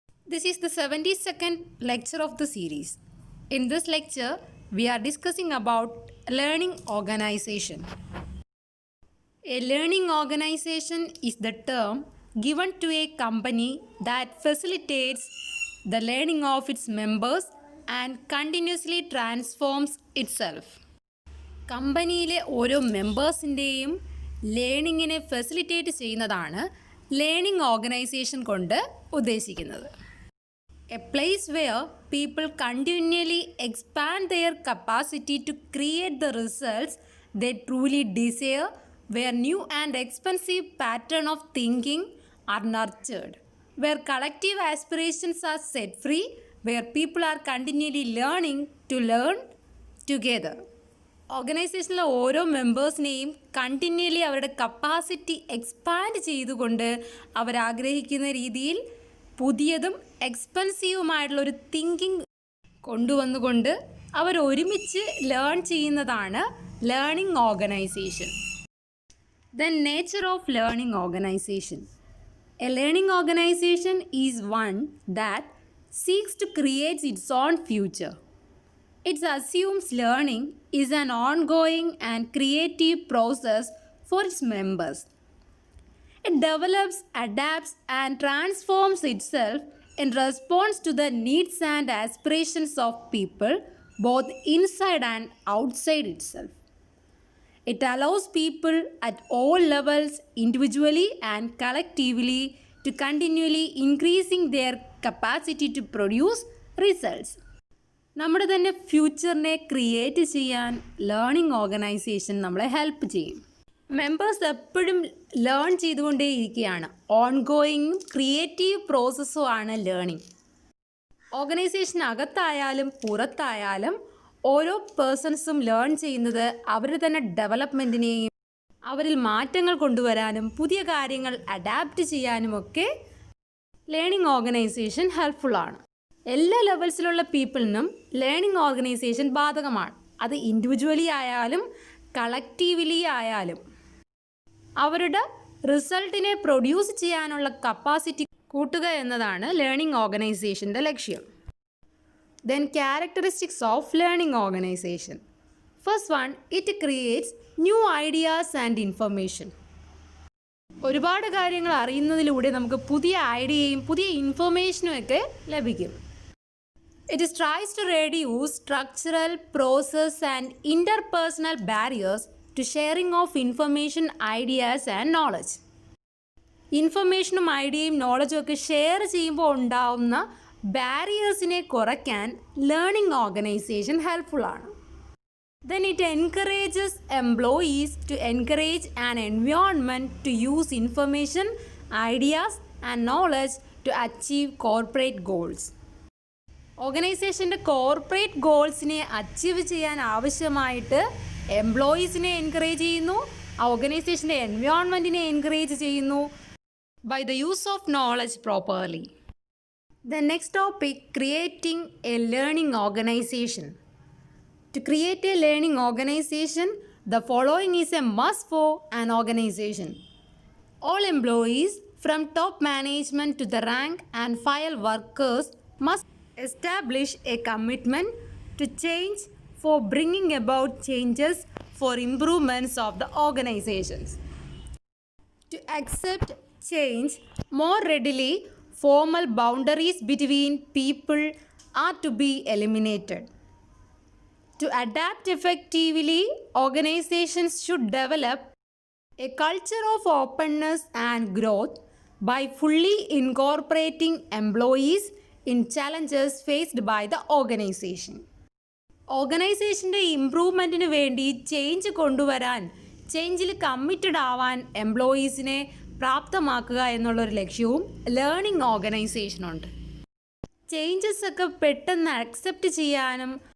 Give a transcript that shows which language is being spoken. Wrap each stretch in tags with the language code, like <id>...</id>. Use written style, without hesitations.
<en>This is the 72nd lecture of the series. In this lecture, we are discussing about learning organization. A learning organization is the term given to a company that facilitates the learning of its members and continuously transforms itself.</en> <ml>കമ്പനിയിലെ ഓരോ മെമ്പേഴ്സിൻ്റെയും ലേണിങ്ങിനെ facilitate ചെയ്യുന്നതാണ് learning organisation കൊണ്ട് ഉദ്ദേശിക്കുന്നത്.</ml> <en>A place where people continually expand their capacity to create the results they truly desire, where new and expansive patterns of thinking are nurtured, where collective aspirations are set free, where people are continually learning to learn together.</en> <ml>ഓർഗനൈസേഷനിലെ ഓരോ മെമ്പേഴ്സിനെയും continually അവരുടെ capacity expand ചെയ്തുകൊണ്ട് അവരാഗ്രഹിക്കുന്ന രീതിയിൽ പുതിയതും എക്സ്പെൻസീവുമായിട്ടുള്ളൊരു thinking കൊണ്ടുവന്നുകൊണ്ട് അവരൊരുമിച്ച് learn ചെയ്യുന്നതാണ് learning organisation.</ml> <en>The nature of learning organisation. A learning organisation is one that seeks to create its own future. It assumes learning is an ongoing and creative process for its members. It develops, adapts, and transforms itself in response to the needs and aspirations of people, both inside and outside itself. It allows people at all levels, individually and collectively, to continually increasing their capacity to produce results.</en> <ml>നമ്മുടെ തന്നെ ഫ്യൂച്ചറിനെ create ചെയ്യാൻ learning organisation നമ്മളെ help ചെയ്യും. Members എപ്പോഴും learn ചെയ്തുകൊണ്ടേയിരിക്കുകയാണ്. ഓൺഗോയിങ്ങും creative പ്രോസസ്സും ആണ് learning. ഓർഗനൈസേഷനകത്തായാലും പുറത്തായാലും ഓരോ പേഴ്സൺസും learn ചെയ്യുന്നത് അവരുടെ തന്നെ ഡെവലപ്മെൻറ്റിനെയും അവരിൽ മാറ്റങ്ങൾ കൊണ്ടുവരാനും പുതിയ കാര്യങ്ങൾ അഡാപ്റ്റ് ചെയ്യാനുമൊക്കെ ലേണിംഗ് ഓർഗനൈസേഷൻ ഹെൽപ്ഫുള്ളാണ്. എല്ലാ ലെവൽസിലുള്ള പീപ്പിളിനും ലേണിംഗ് ഓർഗനൈസേഷൻ ബാധകമാണ്. അത് ഇൻഡിവിജ്വലി ആയാലും കളക്റ്റീവ്ലി ആയാലും അവരുടെ റിസൾട്ടിനെ പ്രൊഡ്യൂസ് ചെയ്യാനുള്ള കപ്പാസിറ്റി കൂട്ടുക എന്നതാണ് ലേണിംഗ് ഓർഗനൈസേഷൻ്റെ ലക്ഷ്യം.</ml> <en>Then characteristics of learning organisation. First one, it creates new ideas and information.</en> <ml>ഒരുപാട് കാര്യങ്ങൾ അറിയുന്നതിലൂടെ നമുക്ക് പുതിയ ഐഡിയയും പുതിയ ഇൻഫർമേഷനും ഒക്കെ ലഭിക്കും.</ml> <en>It tries to reduce structural, process and interpersonal barriers to sharing of information, ideas and knowledge.</en> <ml>ഇൻഫർമേഷനും ഐഡിയയും നോളജും ഒക്കെ ഷെയർ ചെയ്യുമ്പോൾ ഉണ്ടാവുന്ന ബാരിയേഴ്സിനെ കുറയ്ക്കാൻ learning organisation ഹെൽപ്ഫുള്ളാണ്.</ml> <en>Then it encourages employees to encourage an environment to use information, ideas and knowledge to achieve corporate goals.</en> <ml>ഓർഗനൈസേഷൻ്റെ corporate ഗോൾസിനെ achieve ചെയ്യാൻ ആവശ്യമായിട്ട് എംപ്ലോയീസിനെ encourage ചെയ്യുന്നു, ഓർഗനൈസേഷൻ്റെ എൻവയോൺമെൻറ്റിനെ encourage ചെയ്യുന്നു</ml> <en>By the use of knowledge properly. The next topic, creating a learning organisation. To create a learning organization, the following is a must for an organization. All employees, from top management to the rank and file workers, must establish a commitment to change for bringing about changes for improvements of the organizations. To accept change more readily, formal boundaries between people are to be eliminated. To adapt effectively, organizations should develop a culture of openness and growth by fully incorporating employees in challenges faced by the organization.</en> <ml>ഓർഗനൈസേഷൻ്റെ ഇംപ്രൂവ്മെൻറ്റിന് വേണ്ടി change കൊണ്ടുവരാൻ, ചേഞ്ചിൽ committed ആവാൻ എംപ്ലോയീസിനെ പ്രാപ്തമാക്കുക എന്നുള്ളൊരു ലക്ഷ്യവും learning ഓർഗനൈസേഷനുണ്ട്. Changes ഒക്കെ പെട്ടെന്ന് accept ചെയ്യാനും</ml>